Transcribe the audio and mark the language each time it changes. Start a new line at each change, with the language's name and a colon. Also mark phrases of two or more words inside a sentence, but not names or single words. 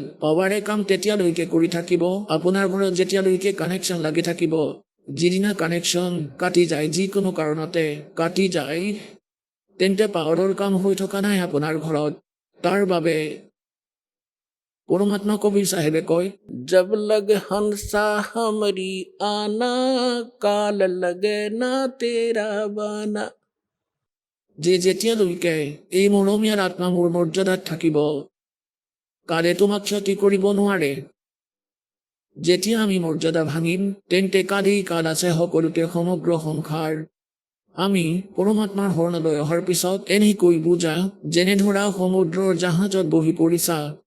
Assamese: পাৱাৰে কাম তেতিয়ালৈকে কৰি থাকিব, আপোনাৰ ঘৰত যেতিয়ালৈকে কানেকশ্যন লাগি থাকিব। যিদিনা কানেকশ্যন কাটি যায়, যিকোনো কাৰণতে কাটি যায়, তেন্তে পাৱাৰৰ কাম হৈ থকা নাই আপোনাৰ ঘৰত। তাৰ বাবে পৰমাত্মা কবিৰ চাহেবে কয়,
Hindi: जब लग हंसा हमरी आना काल लगे ना तेरा बाना।
Assamese: যে যেতিয়ালৈকে এই মৰমীয়াৰ আত্মা মোৰ মৰ্যাদাত থাকিব, কালে তোমাক ক্ষতি কৰিব নোৱাৰে। যেতিয়া আমি মৰ্যাদা ভাঙিম, তেন্তে কালেই কাল আছে সকলোতে সমগ্ৰ সংসাৰ আমি পৰমাত্মাৰ শৰণলৈ অহাৰ পিছত এনেকৈ বুজা যেনে ধৰা সমুদ্ৰৰ জাহাজত বহি পৰিছা।